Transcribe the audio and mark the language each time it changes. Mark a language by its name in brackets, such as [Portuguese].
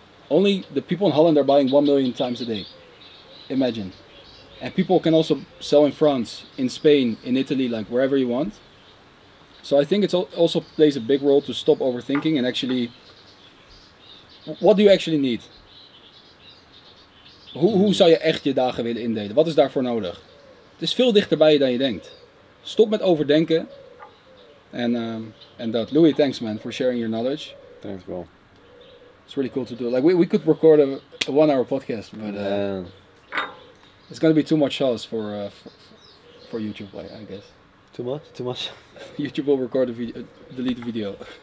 [English] Only the people in Holland are buying 1 million times a day. Imagine. And people can also sell in France, in Spain, in Italy, like wherever you want. So I think it also plays a big role to stop overthinking and actually, what do you actually need? [Dutch] Hoe zou je echt je dagen willen indelen? Wat is daarvoor nodig? Het is veel dichterbij je dan je denkt. Stop met overdenken. [English] And that. Louis, thanks man for sharing your knowledge. Thanks, bro. It's really cool to do. Like we could record a 1-hour podcast, but it's gonna be too much sauce for YouTube, I guess. Too much. YouTube will record the video, delete the video.